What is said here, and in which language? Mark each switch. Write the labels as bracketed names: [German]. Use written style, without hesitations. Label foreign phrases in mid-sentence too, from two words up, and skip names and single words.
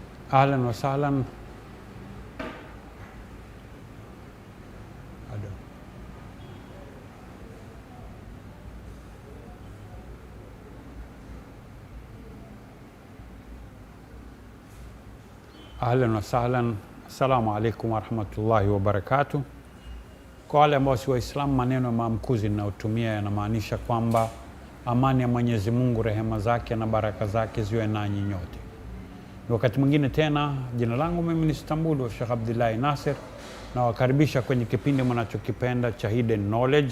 [Arabic] اهلا وسهلا. اهلا وسهلا. السلام عليكم ورحمة الله وبركاته. [Swahili] Kwa wale ambao si Waislamu, maneno ya maamkuzi ninayotumia yanamaanisha kwamba amani ya Mwenyezi Mungu, rehema zake na baraka zake ziwe nanyi nyote. Ni wakati mwingine tena, jina langu mimi ni Istanbul wa Sheikh Abdullahi Nasir, na wakaribisha kwenye kipindi mnachokipenda cha Hidden Knowledge.